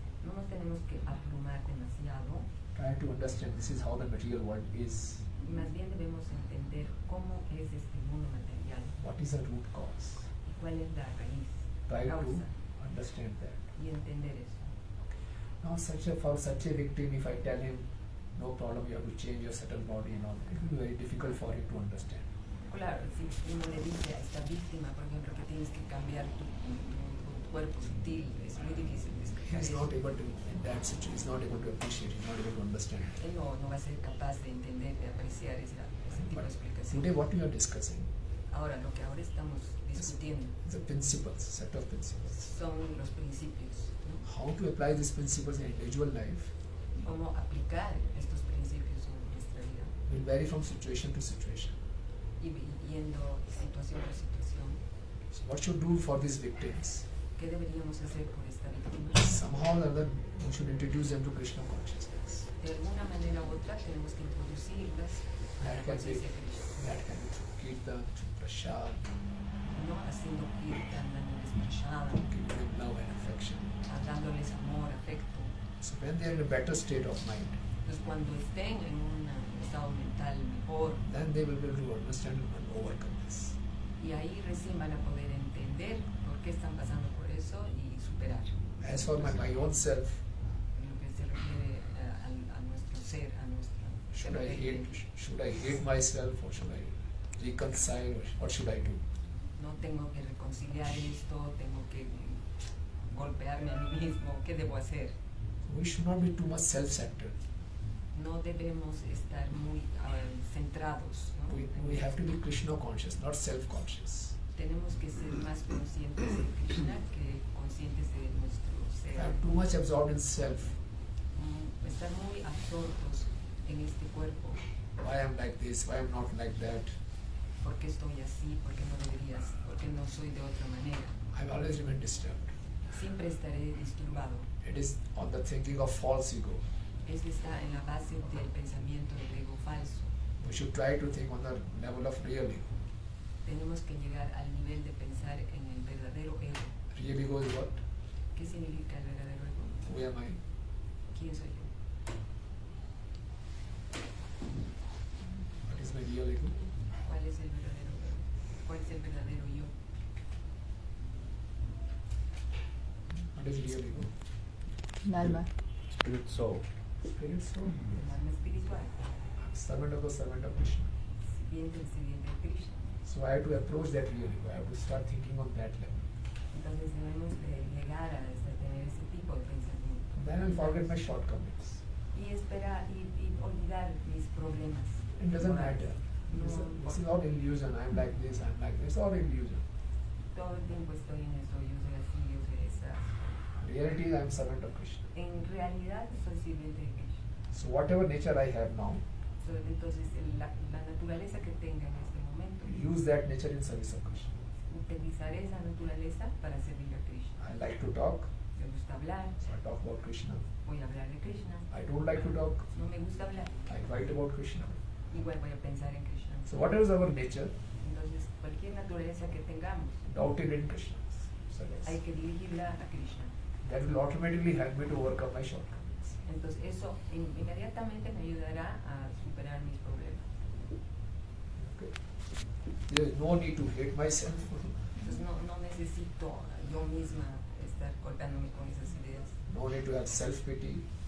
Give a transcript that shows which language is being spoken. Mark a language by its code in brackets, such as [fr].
[es] no nos tenemos que abrumar demasiado, [en] Try to understand this is how the material world is. [es] y más bien debemos entender cómo es este mundo material [en] What is the root cause? [es] y cuál es la raíz, [en] Try [es] la [en] to [es] causa, [en] understand that. [es] y entender eso. [en] Now for such a victim, if I tell him, no problem, you have to change your subtle body and all, it will be very difficult for him to understand. [es] Claro, si uno le dice a esta víctima, por ejemplo, que tienes que cambiar tu cuerpo sutil, es muy difícil de explicar [en] He's [es] eso. [en] not able to, in that situation, he's not able to appreciate, he's not able to understand. [es] Él no va a ser capaz de entender, de apreciar ese tipo de [en] But [es] explicación. [en] today what we are discussing [es] Ahora, lo que ahora estamos [en] is [es] discutiendo. [en] The principles, set of principles. [es] Son los principios, ¿no? [en] How to apply these principles in individual life [es] Cómo aplicar estos principios en nuestra vida, [en] will vary from situation to situation. [es] y yendo situación por situación. [en] So what should do for these victims? [es] ¿Qué deberíamos hacer por esta víctima? [en] Somehow or other, we should introduce them to Krishna consciousness. [es] De alguna manera u otra tenemos que introducirlas a la [en] That can be, [es] conciencia de Krishna, [en] that can be through kirtan, through prasad, [es] no haciendo kirtan, dándoles prashada, [en] giving them love and affection. [es] dándoles amor, afecto. [en] So when they are in a better state of mind, [es] Entonces cuando estén en un estado mental mejor, [en] then they will be able to understand and overcome this. [es] y ahí recién van a poder entender por qué están pasando por eso y superar. [en] As for my own self, [es] En lo que se refiere a nuestro ser, a nuestro [en] should [es] ser [en] I hate myself, or should I reconcile, or what should I do? [es] No tengo que reconciliar esto, tengo que golpearme a mí mismo, ¿qué debo hacer? [en] We should not be too much self-centered. [es] No debemos estar muy centrados, ¿no? [en] We have to be Krishna conscious, not self-conscious. [es] Tenemos que ser más conscientes de Krishna que conscientes de nuestro ser. [en] I'm too much absorbed in self. [es] Estar muy absortos en este cuerpo. [en] Why I'm like this, why I'm not like that. [es] ¿Por qué estoy así? ¿Por qué no deberías? ¿Por qué no soy de otra manera? [en] I've always remained disturbed. [es] Siempre estaré disturbado. [en] It is on the thinking of false ego. [es] Está en la base del pensamiento del ego falso. [en] We should try to think on the level of real ego. [es] Tenemos que llegar al nivel de pensar en el verdadero ego. [en] Real ego is what? [es] ¿Qué significa el verdadero ego? [en] Who am I? [es] ¿Quién soy yo? [en] What is my real ego? [es] ¿Cuál es el verdadero ego? ¿Cuál es el verdadero yo? [en] What is real ego? [es] Un alma. [en] Spirit soul. Spirit soul. [es] El alma espiritual. [en] Servant of Krishna. [es] Sirviente de Krishna. [en] So I have to approach that real ego. I have to start thinking on that level. [es] Entonces debemos de llegar a tener ese tipo de pensamiento. [en] Then I'll forget my shortcomings. [es] Y esperar y olvidar mis problemas. [en] It doesn't matter. [es] No, [en] This is all illusion. I'm like this, I'm like this. It's all illusion. [es] todo el tiempo estoy en eso, yo soy así, yo soy esa. [en] Reality is I'm servant of Krishna. [es] En realidad soy sirviente de Krishna. [en] So whatever nature I have now, [es] Entonces la naturaleza que tenga en este momento, [en] use that nature in service of Krishna. [es] utilizaré esa naturaleza para servir a Krishna. [en] I like to talk, [es] Me gusta hablar, [en] so I talk about Krishna. [es] voy a hablar de Krishna. [en] I don't like to talk, [es] No me gusta hablar, [en] I write about Krishna. [es] igual voy a pensar en Krishna. [en] So whatever is our nature, [es] Entonces cualquier naturaleza que tengamos, [en] doubt it in Krishna. Service. [es] hay que dirigirla a Krishna. [en] That will automatically help me to overcome my shortcomings. [es] Entonces eso inmediatamente me ayudará a superar mis problemas. [en] Okay. There is no need to hate myself. [es] Entonces no necesito yo misma estar golpeándome con esas ideas. [en] No need to have self-pity.